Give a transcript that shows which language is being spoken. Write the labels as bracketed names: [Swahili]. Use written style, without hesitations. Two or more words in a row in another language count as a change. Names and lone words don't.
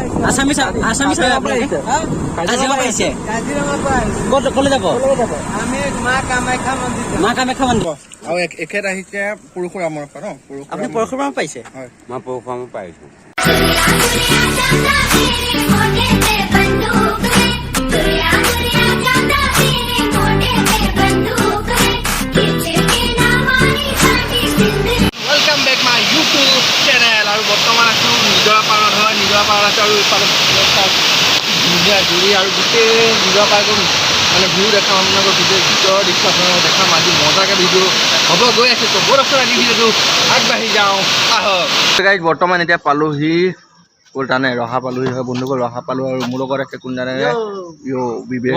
[Assamese] assamese আপোনালোকে কাজিৰঙা পাইছে ক'ত ক'লৈ যাব আমি মা কামাখ্যা মন্দিৰ আৰু এখেত আহিছে পৰশুৰামৰ পৰা ন আপুনি পৰশুৰাম পাইছে হয় মই পৰশুৰাম পাইছো [English] welcome back my YouTube channel [Assamese] আৰু বৰ্তমান आছো নিজৰা পাৰত হয় নিজৰা পাৰত আছে আৰু ইফালে ধুনীয়া জুৰি আৰু গোটেই নিজৰা পাৰটো মানে ভিউ দেখাম আপোনালোকৰ গোটেই ভিতৰৰ দৃশ্য আপোনালোকক দেখাম আজি মজাকৈ ভিডিঅ' হ'ব গৈ আছে তো বৰফৰ আজি ভিডিঅ'টো আগবাঢ়ি যাওঁ আহক গাইজ বৰ্তমান এতিয়া পালোহি কোন জানে ৰহা পালোহি হয় বন্ধুকৰ ৰহা পালো আৰু মোৰ লগত আছে কোন জানে ইয়ো বিবেক